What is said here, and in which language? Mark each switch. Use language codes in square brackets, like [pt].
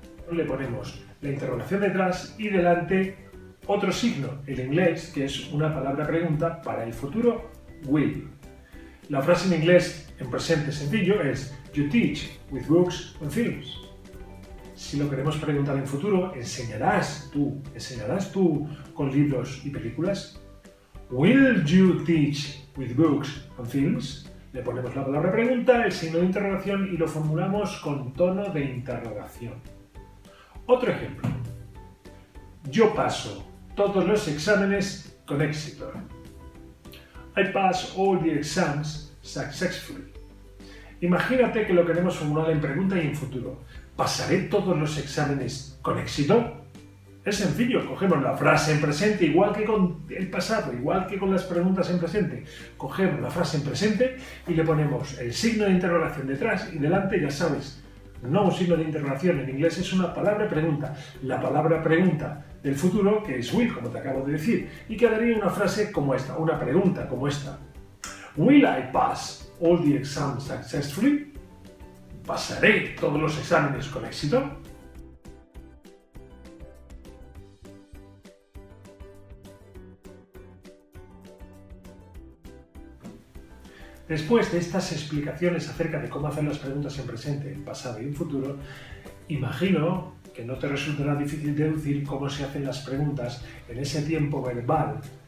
[es] Le ponemos la interrogación detrás y delante otro signo, el inglés, que es una palabra pregunta para el futuro, will. La frase en inglés en presente sencillo es [en] You teach with books and films. [es] Si lo queremos preguntar en futuro, ¿enseñarás tú con libros y películas? [en] Will you teach with books and films? [es] Le ponemos la palabra pregunta, el signo de interrogación y lo formulamos con tono de interrogación. Otro ejemplo. Yo paso todos los exámenes con éxito. [en] I pass all the exams successfully. [es] Imagínate que lo queremos formular en pregunta y en futuro. ¿Pasaré todos los exámenes con éxito? Es sencillo, cogemos la frase en presente igual que con el pasado, igual que con las preguntas en presente. Cogemos la frase en presente y le ponemos el signo de interrogación detrás y delante, ya sabes, no un signo de interrogación, en inglés es una palabra pregunta. La palabra pregunta del futuro, que es will, como te acabo de decir, y quedaría una frase como esta, una pregunta como esta. [en] Will I pass all the exams successfully? [es] ¿Pasaré todos los exámenes con éxito? Después de estas explicaciones acerca de cómo hacer las preguntas en presente, en pasado y en futuro, imagino que no te resultará difícil deducir cómo se hacen las preguntas en ese tiempo verbal